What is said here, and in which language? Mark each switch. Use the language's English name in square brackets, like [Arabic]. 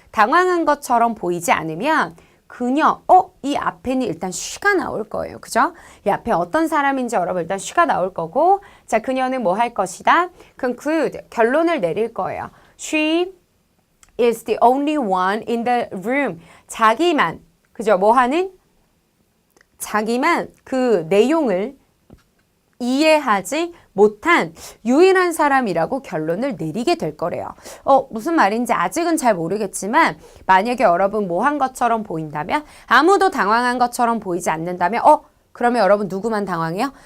[Korean] 당황한 것처럼 보이지 않으면 그녀, 이 앞에는 일단 she가 나올 거예요. 그죠? 이 앞에 어떤 사람인지 여러분 일단 she가 나올 거고 자, 그녀는 뭐 할 것이다? conclude. 결론을 내릴 거예요. [English] She is the only one in the room. [Korean] 자기만 그죠? 뭐 하는? 자기만 그 내용을 이해하지 못한 유일한 사람이라고 결론을 내리게 될 거래요. 무슨 말인지 아직은 잘 모르겠지만 만약에 여러분 뭐 한 것처럼 보인다면 아무도 당황한 것처럼 보이지 않는다면 그러면 여러분 누구만 당황해요?